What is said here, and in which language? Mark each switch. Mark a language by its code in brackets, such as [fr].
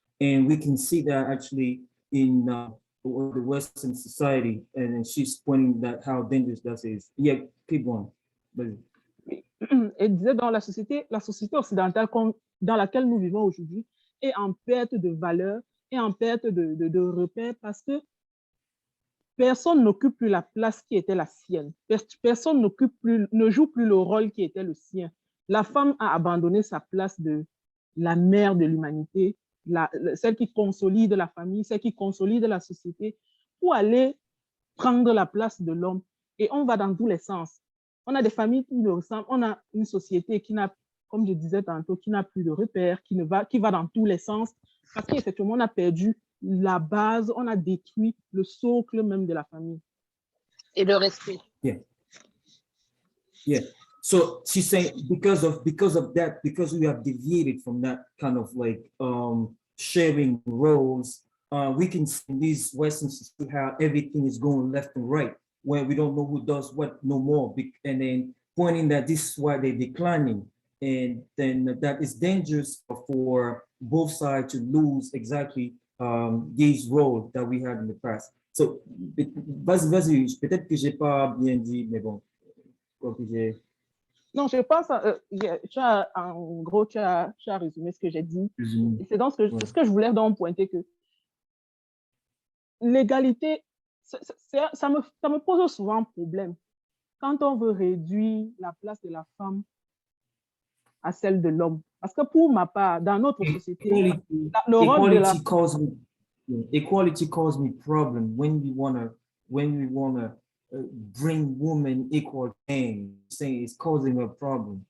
[en] And we can see that actually in the Western society, and she's pointing that how dangerous that is. Yeah, keep going. [fr] Elle disait dans la société occidentale dans laquelle nous vivons aujourd'hui est en perte de valeur et en perte de repères, parce que personne n'occupe plus la place qui était la sienne. Personne ne joue plus le rôle qui était le sien. La femme a abandonné sa place de la mère de l'humanité, celle qui consolide la famille, celle qui consolide la société, pour aller prendre la place de l'homme. Et on va dans tous les sens. On a des familles qui nous ressemblent, on a une société qui n'a, comme je disais tantôt, qui n'a plus de repères, qui va dans tous les sens, parce qu'effectivement, on a perdu la base, on a détruit le socle même de la famille. Et le respect. [en] Yeah. Yeah. So she's saying because of that, because we have deviated from that kind of like sharing roles, we can see in these Western society how everything is going left and right, where we don't know who does what no more, and then pointing that this is why they're declining, and then that is dangerous for both sides to lose exactly these roles that we had in the past. [fr] So, vas-y, peut-être que j'ai pas bien dit, mais bon, Non, je pense, tu as, en gros, tu as résumé ce que j'ai dit. Et c'est dans ce que je voulais donc pointer, que l'égalité, ça me pose souvent problème. Quand on veut réduire la place de la femme à celle de l'homme. Parce que pour ma part, dans notre société, le rôle de la [en] equality causes me problem when we wanna bring women equal thing. Saying it's causing a problem.